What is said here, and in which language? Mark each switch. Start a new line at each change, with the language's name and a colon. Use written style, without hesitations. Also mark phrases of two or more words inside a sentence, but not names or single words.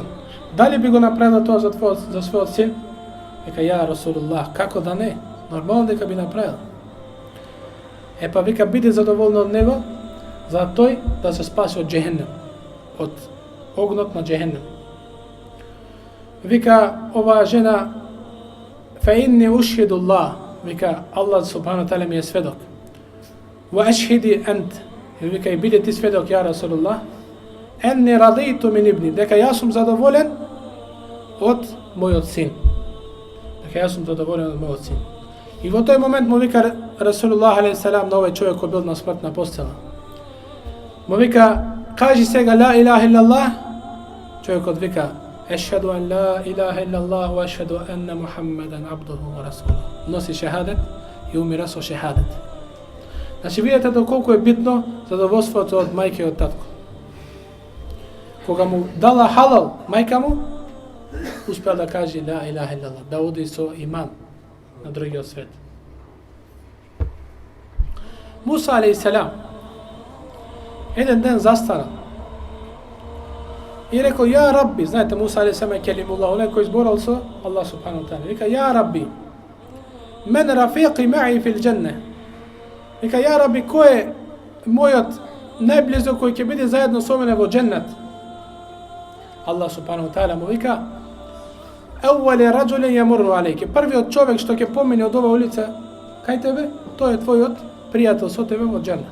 Macedonian: Дали би го направила тоа за својот син? Вика,
Arabic: يا رسول الله,
Macedonian: како да не? Нормално дека би направила. Па вика, биде задоволна од него, за тој да се спаси од Джехеннем, од огнот на Джехеннем. Вика, оваа жена,
Arabic: فإني أشهد الله,
Macedonian: вика,
Arabic: الله سبحانه وتعالى
Macedonian: ми е сведок.
Arabic: وأشهدي أنت,
Macedonian: вика, и биде ти сведок,
Arabic: يا رسول الله, أني رضيت من ابني,
Macedonian: дека јас сум задоволен од мојот син. Дека јас сум задоволен од мојот син. И во тој момент му вика Расулуллах
Arabic: عليه السلام
Macedonian: на овој човек кој бил на смртна постела. Му вика, кажи сега
Arabic: لا إله إلا الله. Човекот вика, أشهد أن لا إله إلا الله وأشهد أن محمدا عبده ورسوله.
Macedonian: Носи шехадет и умира со шехадет. Значи видите доколку е битно задоволството од мајка и од татко. Кога му дала халал мајка му, успел да каже
Arabic: لا إله إلا الله,
Macedonian: да оди со иман на другиот свет. Муса
Arabic: عليه السلام
Macedonian: еден ден застана и рекол,
Arabic: يا رب,
Macedonian: знаете, Муса
Arabic: عليه السلام
Macedonian: е келимуллах, оној кој зборал со Аллах
Arabic: سبحانه وتعالى. Вика, يا رب من رفيقي معي في الجنة.
Macedonian: Вика,
Arabic: يا رب,
Macedonian: кој е мојот најблизо кој ќе биде заедно со мене во џеннет?
Arabic: الله سبحانه وتعالى
Macedonian: му вика,
Arabic: أول رجل يمر عليك.
Macedonian: Првиот човек што ќе помине од ова улица кај тебе, тој е твојот пријател со тебе во џеннет.